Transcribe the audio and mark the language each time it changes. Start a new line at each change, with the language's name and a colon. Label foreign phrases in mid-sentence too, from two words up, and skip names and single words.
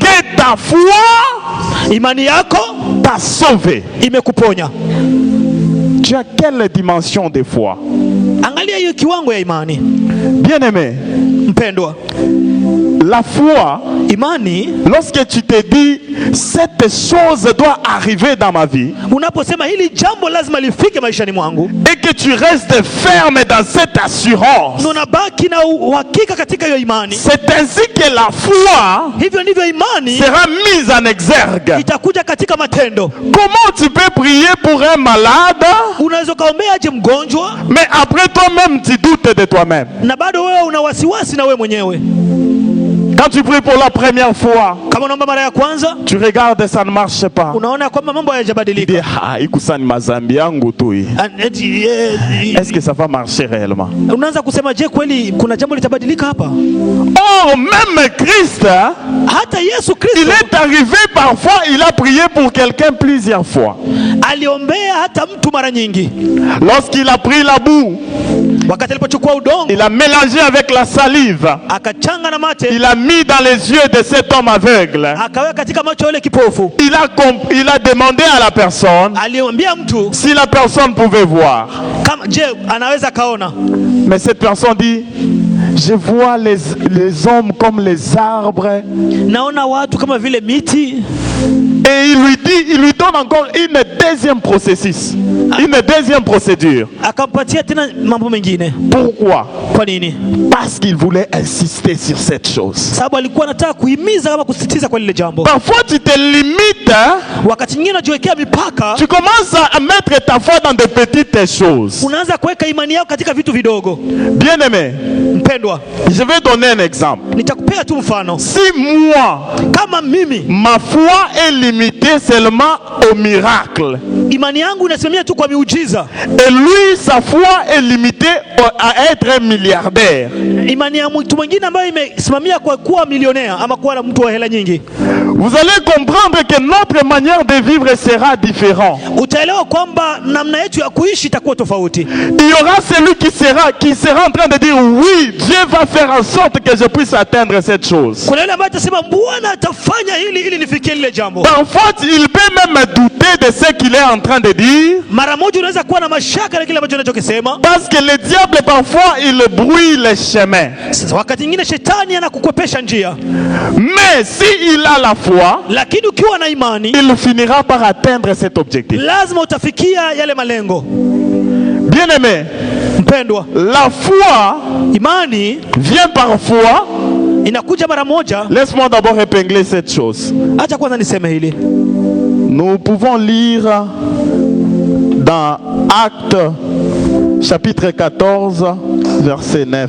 French: que ta foi
Swahili: imani yako
French: t'a sauvé.
Swahili: imekuponya.
French: Tu as quelle dimension de foi?
Swahili: Angalia hiyo kiwango ya imani.
French: Bien-aimé,
Swahili: Mpendwa,
French: la foi,
Swahili: imani,
French: lorsque tu te dis cette chose doit arriver dans ma vie
Swahili: unaposema hili jambo lazima lifike maishani mwangu,
French: et que tu restes ferme dans cette assurance,
Swahili: na unabaki na uhakika katika hiyo imani,
French: c'est ainsi que la foi
Swahili: hivyo ndivyo imani
French: sera mise en exergue.
Swahili: itakuja katika matendo.
French: Comment tu peux prier pour un malade,
Swahili: Unaweza kaombea aje mgonjwa
French: mais après toi-même tu doutes de toi-même?
Swahili: na bado wewe una wasiwasi na wewe mwenyewe?
French: Quand tu pries pour la première fois,
Swahili: Kama unaomba mara ya kwanza,
French: tu regardes, ça ne marche pas.
Swahili: unaona kwamba mambo
French: Tu dis,
Swahili: hayajabadilika. ah, ikusani mazambi yangu tu hii.
French: Est-ce que ça va marcher réellement?
Swahili: Unaanza kusema, je, kweli kuna jambo litabadilika hapa?
French: Or, même Christ,
Swahili: Hata Yesu
French: il
Swahili: Kristo
French: est arrivé parfois, il a prié pour quelqu'un plusieurs fois.
Swahili: aliombea hata mtu mara nyingi.
French: Lorsqu'il a pris la boue,
Swahili: Wakati alipochukua udongo
French: il a mélangé avec la salive,
Swahili: akachanga na mate,
French: il a mis dans les yeux de cet homme aveugle.
Swahili: akaweka katika macho yule kipofu.
French: Il a demandé à la personne
Swahili: Aliambia mtu
French: si la personne pouvait voir.
Swahili: kama je anaweza kaona.
French: Mais cette personne dit, je vois les hommes comme les arbres.
Swahili: Naona watu kama vile miti.
French: Et il lui donne encore une deuxième processus, une deuxième procédure.
Swahili: Akampatia tena mambo mengine.
French: Pourquoi?
Swahili: Kwa nini?
French: Parce qu'il voulait insister sur cette chose.
Swahili: Sababu alikuwa anataka kuhimiza kama kusisitiza kwa lile jambo.
French: Parfois tu te limites,
Swahili: Wakati mwingine unajiwekea mipaka,
French: tu commences à mettre ta foi dans de petites choses.
Swahili: unaanza kuweka imani yako katika vitu vidogo.
French: Bien aimé,
Swahili: Mpendwa,
French: je vais donner un exemple.
Swahili: nitakupea tu mfano.
French: Si moi,
Swahili: Kama mimi
French: ma foi est limitée seulement au miracle,
Swahili: imani yangu inasimamia tu kwa miujiza.
French: Et lui, sa foi est limitée à être un milliardaire.
Swahili: Imani ya mtu mwingine ambayo imesimamia kwa kuwa milionea ama kuwa mtu wa hela nyingi.
French: Vous allez comprendre que notre manière de vivre sera différente.
Swahili: Utaelewa kwamba namna yetu ya kuishi itakuwa tofauti.
French: Il y aura celui qui sera en train de dire oui, Dieu va faire en sorte que je puisse atteindre cette chose.
Swahili: Kuna yule ambaye atasema Bwana atafanya hili ili nifikie lile jambo.
French: Parfois, il peut même douter de ce qu'il est en train de dire.
Swahili: Mara moja unaweza kuwa na mashaka na kile ambacho anachokisema.
French: Parce que le diable parfois il brouille les chemins.
Swahili: Sasa wakati mwingine shetani anakukwepesha njia.
French: Mais si il a la foi,
Swahili: lakini ukiwa na imani,
French: il finira par atteindre cet objectif.
Swahili: Lazima utafikia yale malengo.
French: Bien-aimé,
Swahili: mpendwa,
French: la foi,
Swahili: imani
French: vient parfois.
Swahili: Inakuja mara moja.
French: Laisse-moi d'abord épingler cette chose.
Swahili: Acha kwanza niseme hili.
French: Nous pouvons lire dans Actes chapitre 14 verset 9.